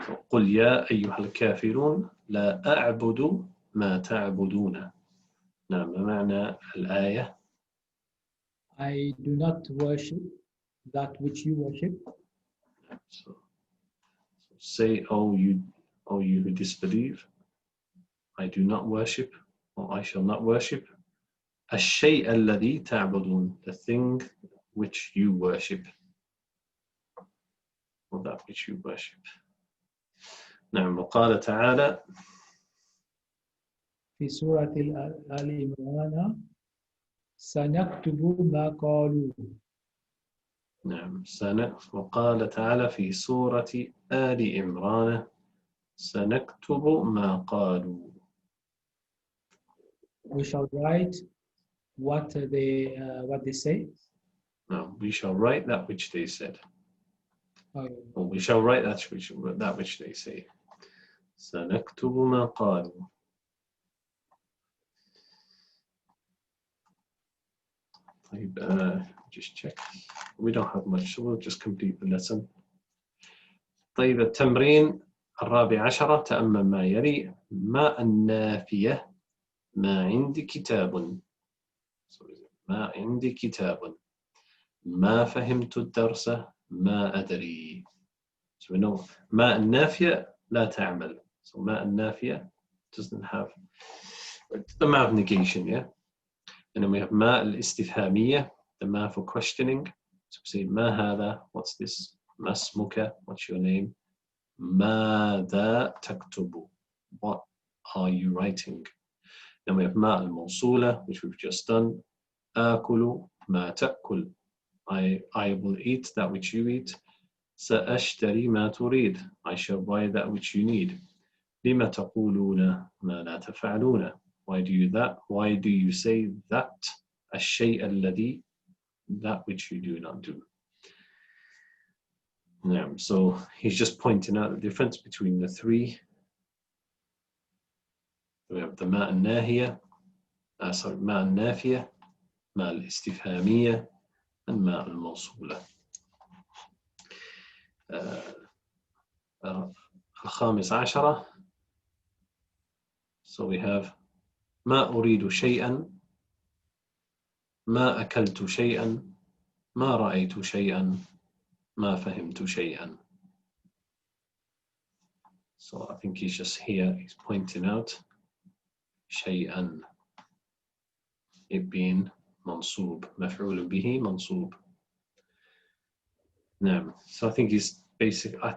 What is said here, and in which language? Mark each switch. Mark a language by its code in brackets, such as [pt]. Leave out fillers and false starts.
[ar] قل يا أيها الكافرون لا أعبد ما تعبدون. نعم ما معنى الآية؟ [en] I do not worship that which you worship. So say, oh you who disbelieve, I do not worship, or I shall not worship [ar] الشيء الذي تعبدون, [en] the thing which you worship, or that which you worship. [ar] نعم. وقال تعالى في سورة آل عمران سنكتب ما قالوا. نعم وقال تعالى في سورة آل عمران سنكتب ما قالوا. [en] We shall write what they say. No, we shall write that which they said. Or we shall write that which they say. [ar] سنكتب ما قالوا. [en] Just check. We don't have much, so we'll just complete the lesson. [ar] طيب التمرين الرابع عشر. تأمل ما يلي. ما النافية ما عندي كتاب. ما عندي كتاب. ما فهمت الدرس ما أدري. [en] So we know [ar] ما النافية لا تعمل. [en] So ما النافية doesn't have the ما of negation, yeah? And then we have ما الاستفهامية, the ما for questioning. So we say [ar] ما هذا, [en] what's this? [ar] ما اسمك, [en] what's your name? [ar] ماذا تكتب, [en] what are you writing? Then we have ما الموصولة, which we've just done. [ar] آكل ما تأكل, [en] I will eat that which you eat. [ar] سأشتري ما تريد, [en] I shall buy that which you need. [ar] لما تقولون ما لا تفعلون, [en] why do you say that? [ar] الشيء الذي, [en] that which you do not do. So he's just pointing out the difference between the three. We have the ما الناهية, ما النافية, ما الاستفهامية, and ما الموصولة. [ar] الخامس عشرة. [en] So we have [ar] ما أريد شيئا، ما أكلت شيئا، ما رأيت شيئا، ما فهمت شيئا. [en] So I think he's just here, he's pointing out شيئا, it being منصوب, [ar] مفعول به منصوب. نعم. [en] So I think he's basic.